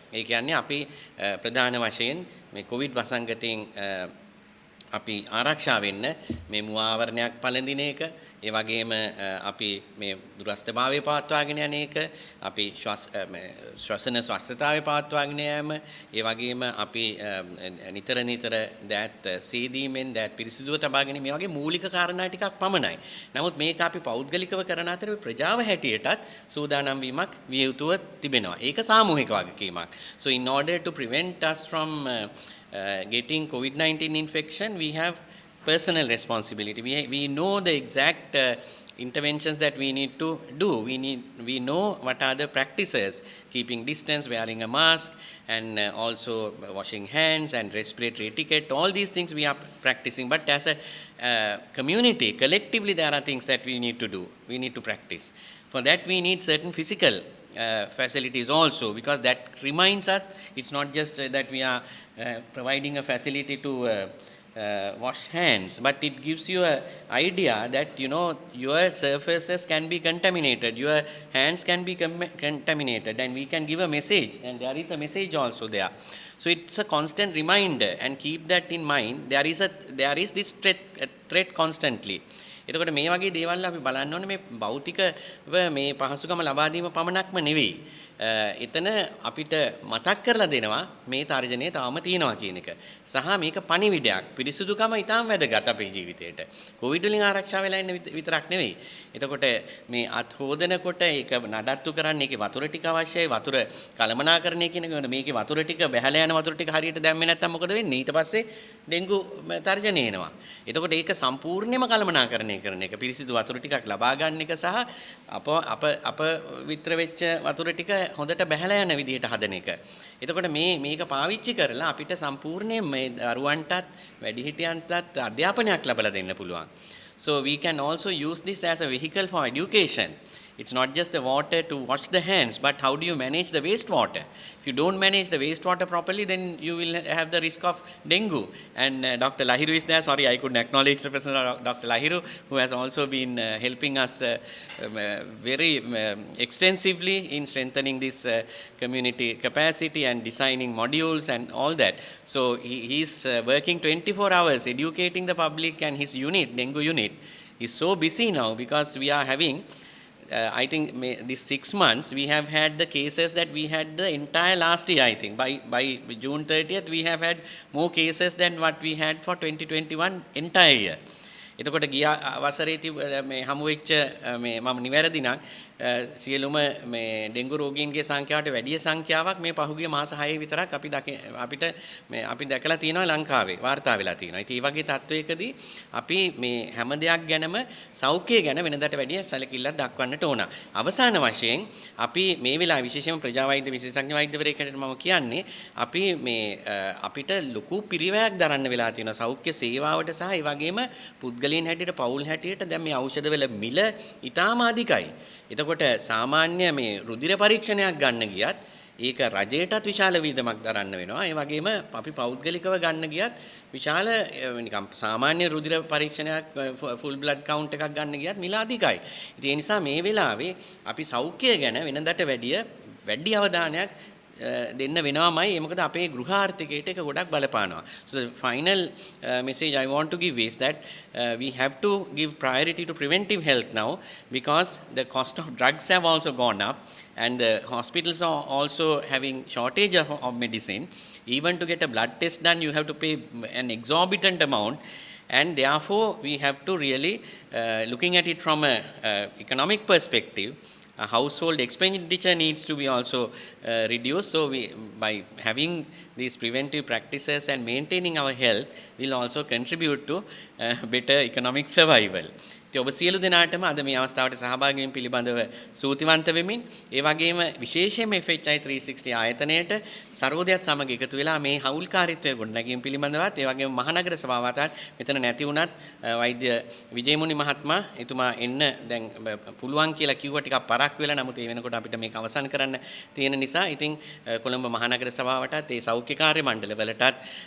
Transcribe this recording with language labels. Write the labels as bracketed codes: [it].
[si] ඒ කියන්නේ අපි ප්‍රධාන වශයෙන් මේ කොවිඩ් වසංගතයෙන් අපි ආරක්ෂා වෙන්න මේ මුවාවරණයක් පළඳින එක, ඒ වගේම අපි මේ දුරස්ථභාවය පවත්වාගෙන යන එක, අපි ශ්වසන ස්වස්ථතාවය පවත්වාගෙන යාම, ඒ වගේම අපි නිතර දෑත් සීදීමෙන් දෑත් පිරිසිදුව තබා ගැනීම මේ වගේ මූලික කාරණා ටිකක් පමණයි. නමුත් මේක අපි පෞද්ගලිකව කරන අතර ප්‍රජාව හැටියටත් සූදානම් වීමක් විය යුතුව තිබෙනවා. ඒක සාමූහික වගකීමක්. [en] So in order to prevent us from getting COVID-19 infection, we have personal responsibility. We know the exact interventions that we need to do. We know what are the practices: keeping distance, wearing a mask, and also washing hands and respiratory etiquette. All these things we are practicing. But as a community, collectively, there are things that we need to do. We need to practice. For that, we need certain physical facilities also, because that reminds us it's not just that we are providing a facility to wash hands, but it gives you an idea that your surfaces can be contaminated, your hands can be contaminated, and we can give a message, and there is a message also there. So it's a constant reminder, and keep that in mind. There is this threat constantly. [si] එතකොට මේ වගේ දේවල් අපි බලන්න ඕනේ මේ භෞතිකව මේ පහසුකම ලබා දීම පමණක්ම නෙවෙයි. එතන අපිට මතක් කරලා දෙනවා මේ තර්ජනය තාම තියෙනවා කියන එක. සහ මේක පණිවිඩයක්. පිරිසුදුකම ඊටාම වැදගත් අපේ ජීවිතේට. කොවිඩ් වලින් ආරක්ෂා වෙලා ඉන්න විතරක් නෙවෙයි. එතකොට මේ අත් හොදනකොට ඒක නඩත්තු කරන්න ඒකේ වතුර ටික අවශ්‍යයි. වතුර කළමනාකරණය කියන එක මේකේ වතුර ටික බැහැලා යන වතුර ටික හරියට දැම්මේ නැත්නම් මොකද වෙන්නේ? ඊට පස්සේ ඩෙන්ගු තර්ජනය එනවා. එතකොට ඒක සම්පූර්ණයෙන්ම කළමනාකරණය කරන එක, පිරිසිදු වතුර ටිකක් ලබා ගන්න එක සහ අප විතර වෙච්ච වතුර ටික හොඳට බැහැලා යන විදිහට හදන එක. එතකොට මේක පාවිච්චි කරලා අපිට සම්පූර්ණයෙන් මේ දරුවන්ටත් වැඩිහිටියන්ටත් අධ්‍යාපනයක් ලැබලා දෙන්න පුළුවන්. [en] So we can also use this as a vehicle for education. It's not just the water to wash the hands, but how do you manage the wastewater? If you don't manage the wastewater properly, then you will have the risk of dengue. And Dr. Lahiru is there. Sorry, I couldn't acknowledge the presence of Dr. Lahiru, who has also been helping us very extensively in strengthening this community capacity and designing modules and all that. So he's working 24 hours educating the public, and his unit, dengue unit, is so busy now because we are having I think this 6 months we have had the cases that we had the entire last year. I think by June 30th we have had more cases than what we had for 2021 entire year. [si] එතකොට ගිය වසරේදී මේ හමු වෙච්ච මේ මම නිවැරදි නම් සියලුම මේ ඩෙන්ගු රෝගීන්ගේ සංඛ්‍යාවට වැඩි සංඛ්‍යාවක් මේ පහුගිය මාස 6 විතරක් අපිට මේ අපි දැකලා තියෙනවා ලංකාවේ වාර්තා වෙලා තියෙනවා. ඉතින් මේ වගේ තත්වයකදී අපි මේ හැම දෙයක් ගැනම සෞඛ්‍යය ගැන වෙනදාට වැඩිය සැලකිල්ලක් දක්වන්නට ඕන. අවසාන වශයෙන් අපි මේ වෙලාවේ විශේෂයෙන්ම ප්‍රජා වෛද්‍ය විශේෂඥ වෛද්‍යවරයෙක්ට මම කියන්නේ අපි මේ අපිට ලොකු පිරිවැයක් දරන්න වෙලා තියෙනවා සෞඛ්‍ය සේවාවට සහ ඒ වගේම පුද්ගලයන් හැටියට පවුල් හැටියට දැන් මේ ඖෂධවල මිල ඉතාම අධිකයි. එතකොට සාමාන්‍ය මේ රුධිර පරීක්ෂණයක් ගන්න ගියත් ඒක රජයටත් විශාල වියදමක් දරන්න වෙනවා. ඒ වගේම අපි පෞද්ගලිකව ගන්න ගියත් විශාල නිකම් සාමාන්‍ය රුධිර පරීක්ෂණයක් ෆුල් බ්ලඩ් කවුන්ට් එකක් ගන්න ගියත් මිල අධිකයි. ඉතින් ඒ නිසා මේ වෙලාවේ අපි සෞඛ්‍යය ගැන වෙනදට වැඩි අවධානයක් දෙන්න වෙනවමයි. ඒ මොකද අපේ ගෘහාර්ථිකයට ඒක ගොඩක් බලපානවා. [en] So the final message I want to give is that we have to give priority to preventive health now, because the cost of drugs have also gone up and the hospitals are also having shortage of medicine. Even to get a blood test done you have to pay an exorbitant amount, and therefore we have to really looking at it from a economic perspective. Household expenditure needs to be also reduced. So by having these preventive practices and maintaining our health will also contribute to better economic survival. [si] ඔබ සියලු දෙනාටම අද මේ අවස්ථාවට සහභාගී වීම පිළිබඳව සූතිවන්ත වෙමින් ඒ වගේම විශේෂයෙන්ම FHI 360 ආයතනයට සර්වෝදයත් සමග එකතු වෙලා මේ හවුල්කාරීත්වය ගොඩනැගීම පිළිබඳවත් ඒ වගේම මහනගර සභාවත් මෙතන නැති වුණත් වෛද්‍ය විජේමුනි මහත්මයා එතුමා එන්න දැන් පුළුවන් කියලා කිව්වා ටිකක් පරක් වෙලා, නමුත් ඒ වෙනකොට අපිට මේක අවසන් කරන්න තියෙන නිසා ඉතින් කොළඹ මහනගර සභාවටත් ඒ සෞඛ්‍ය කාර්ය මණ්ඩලවලටත්